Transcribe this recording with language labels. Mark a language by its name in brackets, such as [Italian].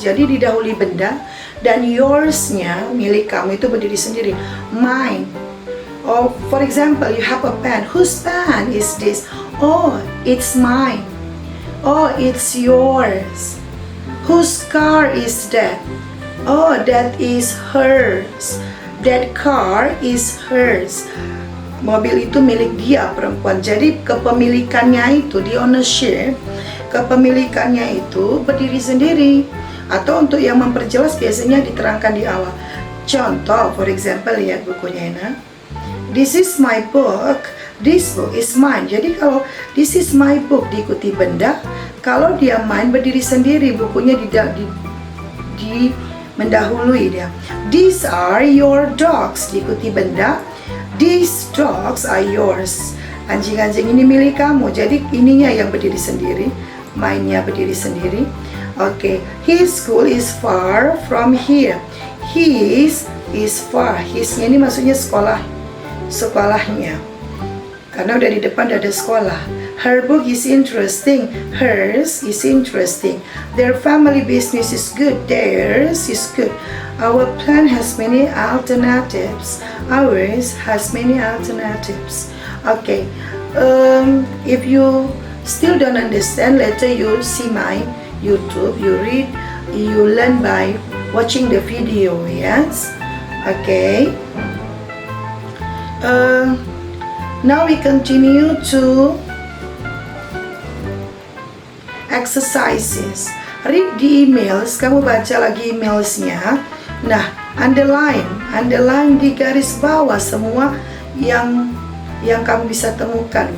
[Indonesian] Jadi didahului benda, dan yours-nya, milik kamu itu berdiri sendiri. [English] Mine. Or for example, you have a pen. Whose pen is this? Oh, it's mine. Oh, it's yours. Whose car is that? Oh, that is hers. That car is hers. [Indonesian] Mobil itu milik dia, perempuan. Jadi kepemilikannya itu, di ownership, kepemilikannya itu berdiri sendiri. Atau untuk yang memperjelas biasanya diterangkan di awal. Contoh, for example, lihat bukunya Ena. [English] This is my book. This book is mine. [Indonesian] Jadi kalau [English] this is my book [Indonesian] diikuti benda, kalau dia mine berdiri sendiri, bukunya di mendahului dia. [English] These are your dogs [Indonesian] diikuti benda. [English] These dogs are yours. [Indonesian] Anjing-anjing ini milik kamu. Jadi ininya yang berdiri sendiri, mine-nya berdiri sendiri. [English] Okay, his school is far from here. His is far. [Indonesian] His-nya ini maksudnya sekolahnya. Karena udah di depan ada sekolah. [English] Her book is interesting. Hers is interesting. Their family business is good. Theirs is good. Our plan has many alternatives. Ours has many alternatives. Okay. If you still don't understand, later you see my YouTube. You read, you learn by watching the video. Yes. Okay. Now we continue to exercises. Read the emails. [Indonesian] Kamu baca lagi emailsnya. Nah, underline di garis bawah semua yang kamu bisa temukan.